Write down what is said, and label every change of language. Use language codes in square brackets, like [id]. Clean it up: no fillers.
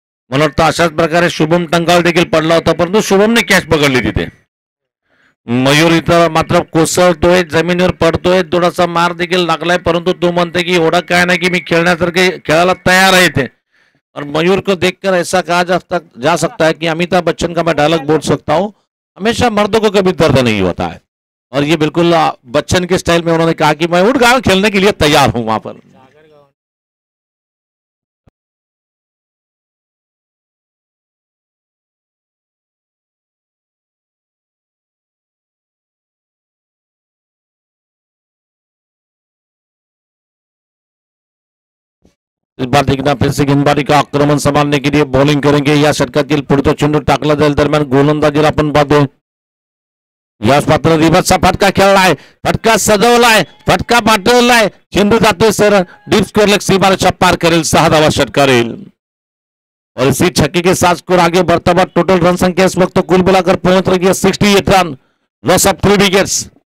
[mr] मला वाटतं अशाच प्रकारे शुभम टंकाल देखील पडला होता, परंतु शुभमने कॅच पकडली तिथे. मयूर इथं मात्र कोसळतोय, जमिनीवर पडतोय, थोडासा मार देखील लागलाय, परंतु तो म्हणते की एवढं काय नाही की मी खेळण्यासारखे खेळायला तयार आहे ते. [hi] और मयूर को देखकर ऐसा कहा जा सकता है कि अमिताभ बच्चन का मैं डायलॉग बोल सकता हूँ, हमेशा मर्दों को कभी दर्द नहीं होता है. और ये बिल्कुल बच्चन के स्टाइल में उन्होंने कहा कि मैं उठ गाँव खेलने के लिए तैयार हूं वहां पर. इस बार देखना फिर से गेंदबाजी का आक्रमण संभालने के लिए बॉलिंग करेंगे [mr] या षटकातील पुढचा चेंडू टाकला जाईल. दरम्यान गोलंदाजीला आपण पाहतोय याच पात्र रिव्हर्सचा फटका खेळलाय, फटका सजवलाय, फटका पाठवलाय, चेंडू जातोय सर डीप स्कोर लेग सीमारेषा पार करेल, 6 धावा षटकारेल. [hi] और इसी छक्के के साथ स्कोर आगे बढ़ता हुआ टोटल रन संख्या इस वक्त कुल मिलाकर पहुंच रही है 68 रन, लॉस ऑफ 3 विकेट्स.